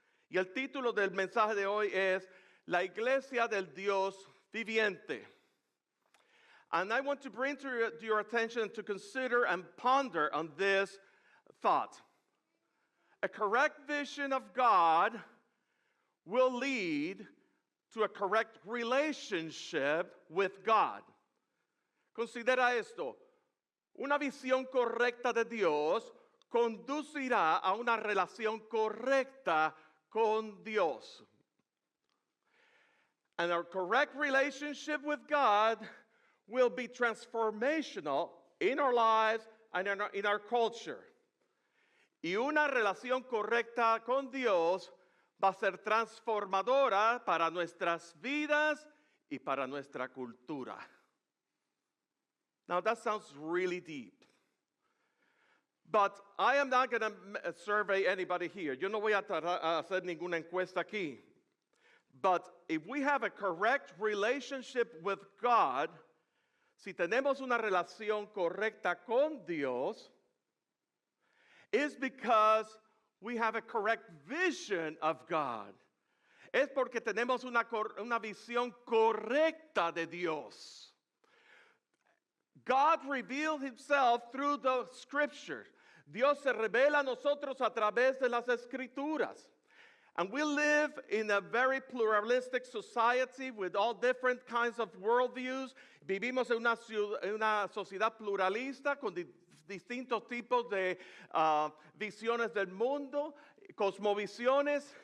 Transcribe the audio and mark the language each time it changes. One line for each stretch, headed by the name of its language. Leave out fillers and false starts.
Spanish: Y el título del mensaje de hoy es La Iglesia del Dios Viviente.
English: And I want to bring to your attention to consider and ponder on this thought. A correct vision of God will lead to a correct relationship with God.
Spanish: Considera esto. Una visión correcta de Dios conducirá a una relación correcta con Dios.
English: And a correct relationship with God will be transformational in our lives and in our culture.
Spanish: Y una relación correcta con Dios va a ser transformadora para nuestras vidas y para nuestra cultura.
English: Now that sounds really deep. But I am not going to survey anybody here.
Spanish: Yo no voy a hacer ninguna encuesta aquí.
English: But if we have a correct relationship with God,
Spanish: si tenemos una relación correcta con Dios,
English: it's because we have a correct vision of God.
Spanish: Es porque tenemos una visión correcta de Dios.
English: God revealed himself through the scriptures.
Spanish: Dios se revela a nosotros a través de las escrituras.
English: And we live in a very pluralistic society with all different kinds of worldviews.
Spanish: Vivimos en una sociedad pluralista con distintos tipos de visiones del mundo, cosmovisiones.